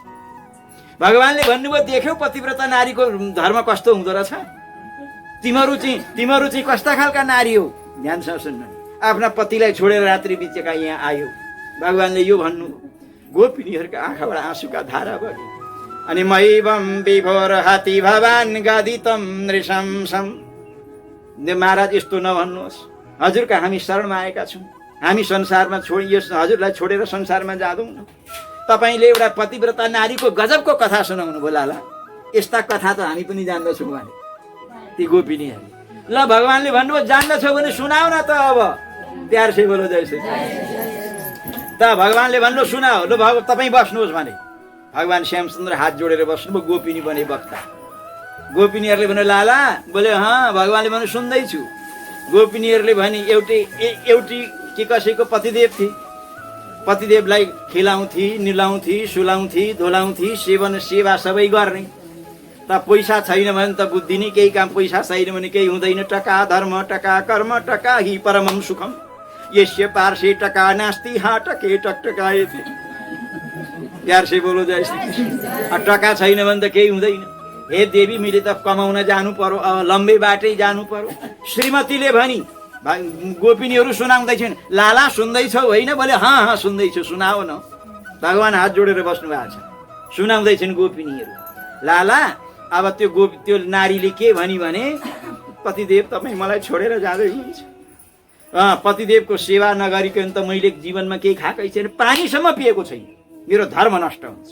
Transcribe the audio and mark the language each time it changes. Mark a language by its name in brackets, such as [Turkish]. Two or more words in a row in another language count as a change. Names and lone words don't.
[Nepali] भगवानले भन्नुभयो देख्यौ पतिव्रता नारीको धर्म कस्तो हुँदो रहेछ? तिमीहरू चाहिँ कस्ता खालका नारी हो? ध्यानसँग सुन्नु। आफ्ना पतिलाई छोडेर रात्रि बिचेका यहाँ आयो। भगवानले यो भन्नु। गोपिनीहरूका आँखाबाट आँसुका धारा बगे। [Sanskrit] अनि मैवम विभोर हाती भवान गदितम नृशंसम। [Nepali] महाराज यस्तो नभन्नुहोस्, हजुरका हामी शरणमा आएका छौँ। हामी संसारमा हजुरलाई छोडेर संसारमा जाँदैनौँ। तपाईँले एउटा पतिव्रता नारीको गजबको कथा सुनाउनु बोलाला। यस्ता कथा त हामी पनि जान्दछौँ भने ती गोपिनीहरू। ल भगवानले भन्नुभयो जान्दछौ भने सुनाऊ न त। अब [Hindi] प्यार से बोलो जैसे [Nepali] त भगवानले भन्नु सुनाऊ। ल तपाईँ बस्नुहोस् भने भगवान श्यामचन्द्र हात जोडेर बस्नुभयो। गोपिनी बने वक्ता। गोपिनीहरूले भन्नु लाला। बोले भगवानले भन्नु सुन्दैछु। गोपिनीहरूले भने एउटी के कसैको पतिदेव थिए। पतिदेवलाई खिलाउँथी, निलाउँथी, सुलाउँथी, धुलाउँथी, सेवन सेवा सबै गर्ने। त पैसा छैन भने त बुद्धि नै केही काम, पैसा छैन भने केही हुँदैन। [Sanskrit] टका धर्म टका कर्म टका हि परमं सुखम, यस्य पार्श्वे टका नास्ति हाँ टके टकटकायते। [Hindi] प्यार से बोलो जय श्री कृष्ण। [Nepali] टका छैन भने त केही हुँदैन। हे देवी, मैले त कमाउन जानु पर्यो, अब लम्बे बाटै जानु पर्यो। श्रीमतीले भनी, गोपिनीहरू सुनाउँदैछन्, लाला सुन्दैछौ होइन? बोले हाँ हाँ सुन्दैछु, सुनाओ न। भगवान हात जोडेर बस्नु भएको छ। सुनाउँदैछन् गोपिनीहरू, लाला अब त्यो नारीले के भनी भने, पतिदेव तपाईँ मलाई छोडेर जाँदै हुनुहुन्छ। पतिदेवको सेवा नगरिकन त मैले जीवनमा केही खाएकै छैन, पानीसम्म पिएको छैन, मेरो धर्म नष्ट हुन्छ।